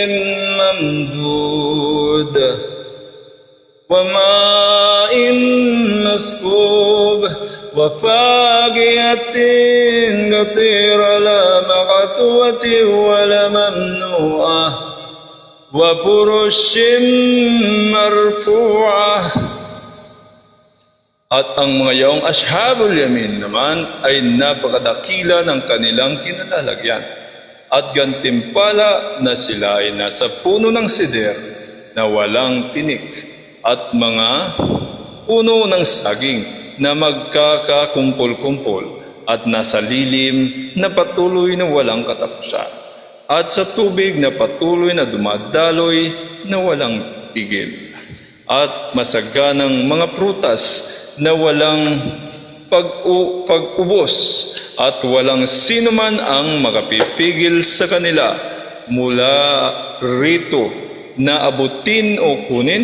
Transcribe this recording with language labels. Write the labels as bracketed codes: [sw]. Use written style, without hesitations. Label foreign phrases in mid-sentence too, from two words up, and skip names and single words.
[ar] ممدود وماء مسكوب وفاكهة كثيرة لا مقطوعة ولا ممنوعة وفرش مرفوعة. [tl] At ang mga yaong [ar] أصحاب اليمين [tl] naman ay napakadakila ng kanilang kinalalagyan, at gantimpala na sila ay nasa puno ng sider na walang tinik at mga puno ng saging na magkakakumpol-kumpol at nasa lilim na patuloy na walang katapusan, at sa tubig na patuloy na dumadaloy na walang tigil, at masaganang mga prutas na walang pag-ubos, at walang sino man ang makapipigil sa kanila mula rito na abutin o kunin.